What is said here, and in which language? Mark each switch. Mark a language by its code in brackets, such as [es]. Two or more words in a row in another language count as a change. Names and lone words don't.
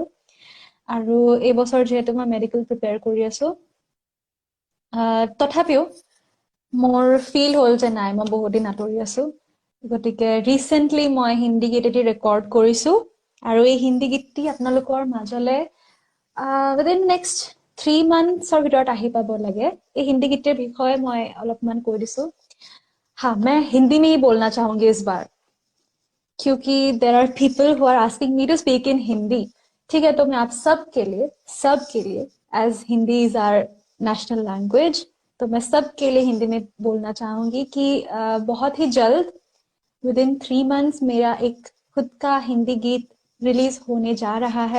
[as] আৰু এইবছৰ যিহেতু মই মেডিকেল প্ৰিপেয়াৰ কৰি আছো, তথাপিও মোৰ ফিল হ'ল যে নাই, মই বহুত দিন আঁতৰি আছো। গতিকে ৰিচেণ্টলি মই হিন্দী গীত এটি ৰেকৰ্ড কৰিছো, আৰু এই হিন্দী গীতটি আপোনালোকৰ মাজলৈ [en] within next 3 months [as] ৰ ভিতৰত আহি পাব লাগে। এই হিন্দী গীতৰ বিষয়ে মই অলপমান কৈ দিছো। [hi] हाँ, मैं हिंदी में ही बोलना चाहूंगी इस बार, क्योंकि [en] there are people who are asking me to speak in Hindi. [hi] ठीक है, तो मैं आप सबके लिए [en] as Hindi is our national language, [hi] तो मैं सबके लिए हिंदी में बोलना चाहूंगी कि बहुत ही जल्द [en] within 3 months [hi] मेरा एक खुद का हिंदी गीत रिलीज होने जा रहा है।